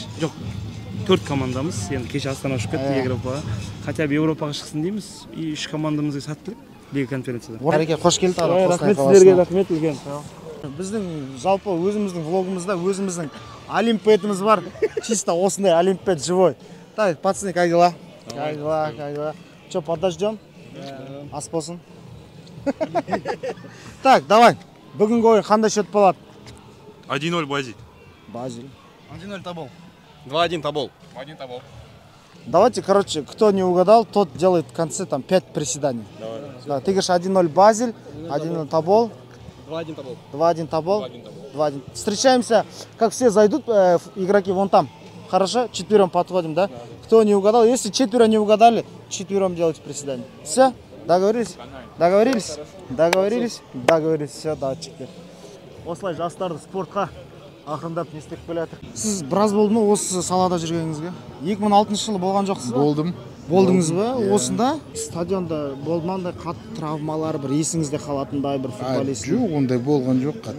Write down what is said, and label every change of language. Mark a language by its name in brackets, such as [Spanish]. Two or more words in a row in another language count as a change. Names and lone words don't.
[Kazakh] Жоқ, 4 командамыз. Енді кеше Астана ұшып кетті Европаға. [Russian] Хотя бы [Kazakh] Европаға шықсын дейміз. И 3 командамызға сәттілік Лига конференцияда. Әреке, қош келді. Рахмет сіздерге, рахмет үлкен. Біздің жалпы өзіміздің влогымызда өзіміздің олимпиадымыз бар. [Russian] Чисто [Kazakh] осындай олимпиад [Russian] живой. Так, пацаны, как дела? Как дела? Что, подождем? [Kazakh] Ас болсын. [Russian] Так, давай. [Kazakh] Бүгінгі ойын қандай счет болады? 1-0 Базель. Базель. 1-0 Тобол. 2-1 Тобол. 1-1 Тобол. [Russian] Давайте, короче, кто не угадал, тот делает в конце там 5 приседаний. Давай. Да, ты говоришь 1-0 Базель, 1-0 Тобол. 2-1 Тобол. 2-1 Тобол. 2-1 Тобол. 2-1. Встречаемся, как все зайдут, игроки вон там. Хорошо? Четвером подходим, да? Кто не угадал, если четверо не угадали, четвером делайте приседания. Все? Договорились? Договорились? Договорились? Договорились. Все, [Kazakh] датчиктер. Осылай жастарды спортқа ақырындап не істеп келе жатыр. Сіз біраз болды ма осы салада жүргеніңізге? 2006 жылы болған жоқсыз ба? Болдым. Болдыңыз ба? Осында стадионда болмандай қатты травмалар, бір есіңізде қалатындай бір футболист. Жоқ, ондай болған жоқ қатты.